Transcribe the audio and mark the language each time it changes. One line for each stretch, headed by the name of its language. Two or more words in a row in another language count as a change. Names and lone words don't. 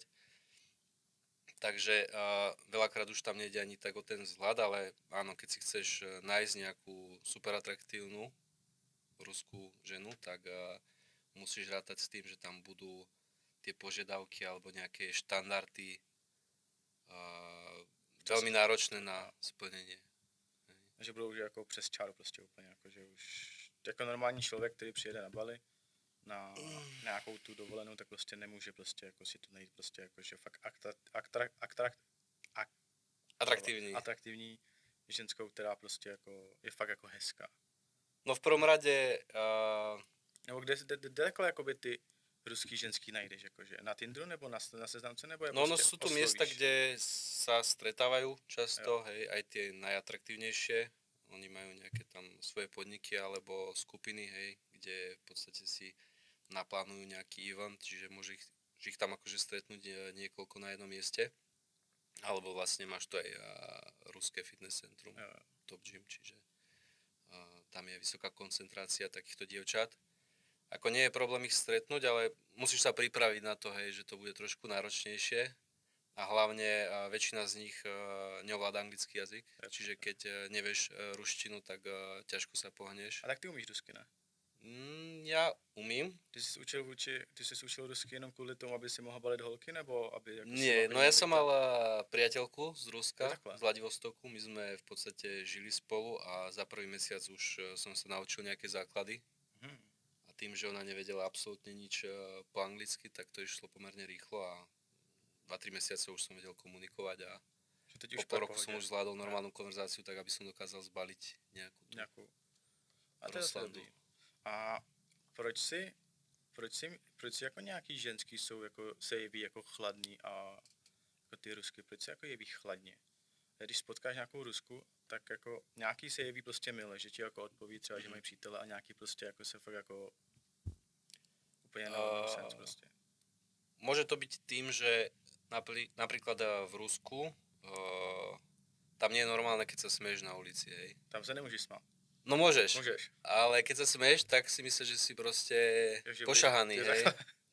Slovak: Takže veľakrát už tam nejde ani tak o ten vzhľad, ale áno, keď si chceš nájsť nejakú super atraktívnu ruskú ženu, tak musíš rátať s tým, že tam budú tie požiadavky alebo nejaké štandardy veľmi náročné na splnenie.
Czech: Že budou už jako přes čáru prostě úplně, jako, že už jako normální člověk, který přijede na Bali na nějakou tu dovolenou, tak prostě nemůže prostě jako si to najít prostě jako, že fakt atraktivní ženskou, která prostě jako je fakt jako hezká.
Slovak: No v prvom rade...
Czech: Nebo kde takhle jakoby ty ruský ženský najdeš, jakože na Tinderu nebo na seznamce, nebo je
Slovak: No,
Czech: prostě
Slovak: sú tu
Czech: oslovíš?
Slovak: miesta, kde sa stretávajú často, hej, aj tie najatraktívnejšie. Oni majú nejaké tam svoje podniky alebo skupiny, hej, kde v podstate si naplánujú nejaký event, čiže môže ich tam akože stretnúť niekoľko na jednom mieste. Alebo vlastne máš tu aj ruské fitness centrum, Top Gym, čiže tam je vysoká koncentrácia takýchto dievčat. Ako nie je problém ich stretnúť, ale musíš sa pripraviť na to, hej, že to bude trošku náročnejšie. A hlavne väčšina z nich neovláda anglický jazyk, čiže keď nevieš ruštinu, tak ťažko sa pohneš.
Czech: A tak ty umíš rusky, ne? Ja umím. Ty jsi učil rusky jenom kvůli tomu, aby si mohla balit holky, nebo aby... Jako
Slovak: Nie, no ja som mal priateľku z Ruska, z Vladivostoku. My sme v podstate žili spolu a za prvý mesiac už som sa naučil nejaké základy. A tým, že ona nevedela absolútne nič po anglicky, tak to išlo pomerne rýchlo a 2-3 mesiace už som vedel komunikovať a po pol roku som už zvládol normálnu konverzáciu, tak aby som dokázal zbaliť nejakú.
Czech: A to je dobrý. A proč proč si jako nějaký ženský jsou jako, se jeví jako chladný a jako ty rusky, proč se jako jeví chladně? A když potkáš nějakou Rusku, tak jako nějaký se jeví prostě mile, že ti jako odpoví třeba, že mají přítele a nějaký prostě jako se fakt jako úplně
English: no sense
Czech: prostě.
Slovak: Môže to byť tým, že napríklad v Rusku tam nie je normálne, keď sa smeješ na ulici, hej.
Czech: Tam se nemůžeš smát.
Slovak: No môžeš,
Czech: Můžeš.
Slovak: ale keď sa smeješ, tak si myslíš, že si proste
Czech: Takže
Slovak: pošahaný,
Czech: ty
Slovak: hej.
Czech: takhle.